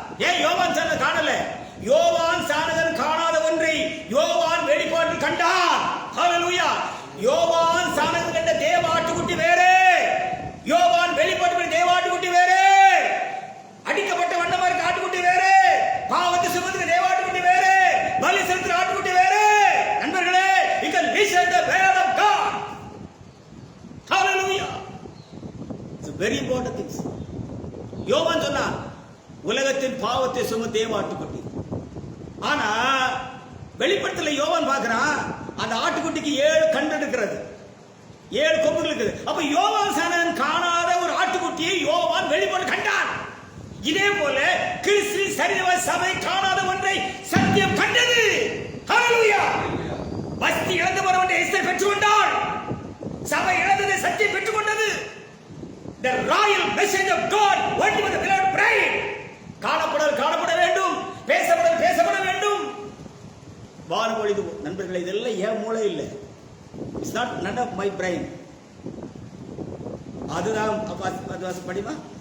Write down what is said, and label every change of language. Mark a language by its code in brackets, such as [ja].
[ta] ஏன் யோவான் சாணன் காணல? யோவான் சாணகன் காணாத ஒன்றை யோவான் வெளிப்பாட்டில் கண்டான். ஹல்லேலூயா. யோவான் சாணகன் கண்ட தேவாட்டுக்குட்டி வேறே, யோவான் வெளிப்பாட்டு தேவாட்டுக்குட்டி வேறே, அடிக்கப்பட்ட வண்ணமா இருக்க ஆட்டுக்குட்டி வேறே, பாவத்தை சுமந்து தேவாட்டுக்குட்டி வேறே, பலி செலுத்துற ஆட்டுக்குட்டி வேறே. [en] நண்பர்களே, you can listen the word of God. Hallelujah. It's a very important thing. [ta] யோவான் சொன்னான், உலகத்தின் பாவத்தை சுமந்த தேவாட்டுக்குட்டி. ஆனா வெளிப்படுத்தல யோவான் பார்க்கிறான், அந்த ஆட்டுக்குட்டிக்கு 7 கண் இருக்கிறது, 7 கொம்புகள் இருக்குது. அப்ப யோவான் சாணகன் காணாத ஒரு ஆட்டுக்குட்டியை யோவான் வெளிப்பாடு கண்டான். இதே போல கிறிஸ்து சரீர சபை காணாத ஒன்றை சத்தியம் கண்டது. ஹல்லேலூயா. பக்தி இழந்து போனவன் எஸ்தர் பெற்றுக்கொண்டாள். சபை இழந்ததை சத்தியம் பெற்றுக்கொண்டது. [en] The royal message of God went with the beloved bride. [ta] காணப்பட வேண்டும், பேசப்பட வேண்டும். வானொலி நண்பர்களே, இதெல்லாம் ஏன் மூளை இல்லை. [en] It's not none of my brain. [ta] அதுதான் படிமா.